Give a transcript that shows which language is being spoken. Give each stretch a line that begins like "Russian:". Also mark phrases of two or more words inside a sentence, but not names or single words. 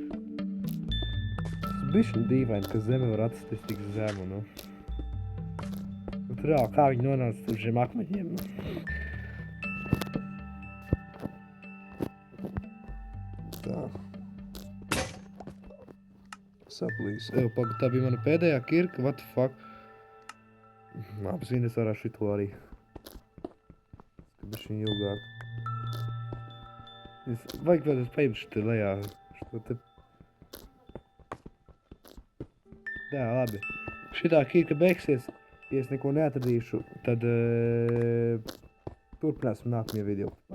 Latvian: Tas bišķi dīvaini, ka zeme var atsist tik zemu, nu. Bet reāli, kā viņi nonāca tur šiem akmeņiem, nu? Tā. Saplīs. Paga, tā bija mana pēdējā kirka,
English: what the fuck?
Latvian: Labi, zini, es varētu šito arī. Kad bišķiņ ilgāk. Vajag vēl paņemt šitā lejā. Šito te... Jā, labi. Šitā kirka beigsies, ja es neko neatradīšu, tad turpināsim nākamajā video.